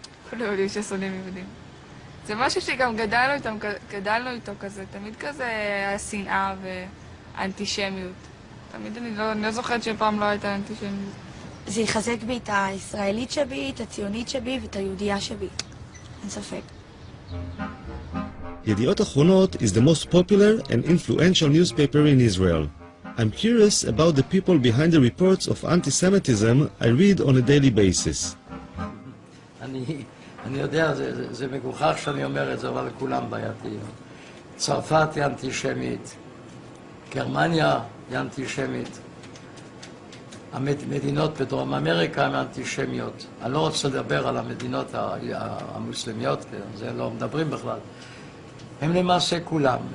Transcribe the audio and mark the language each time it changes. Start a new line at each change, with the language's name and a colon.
Hebrew: כולנו יודעים ששונאים יהודים. זה משהו שגם גדלנו איתו כזה, תמיד כזה השנאה והאנטישמיות. תמיד אני לא זוכרת שפעם לא הייתה אנטישמיות. זה יחזק בי את הישראלית שבי, את הציונית שבי ואת היהודייה שבי. אין ספק.
English: Yediot Achronot is the most popular and influential newspaper in Israel. I'm curious about the people behind the reports of anti-Semitism I read on a daily basis.
Hebrew: אני יודע, זה מגוחך שאני אומר את זה, אבל כולם בעייתיים. צרפת היא אנטישמית, גרמניה היא אנטישמית, המדינות בדרום אמריקה הן אנטישמיות. אני לא רוצה לדבר על המדינות המוסלמיות, זה לא מדברים בכלל. הם למעשה כולם.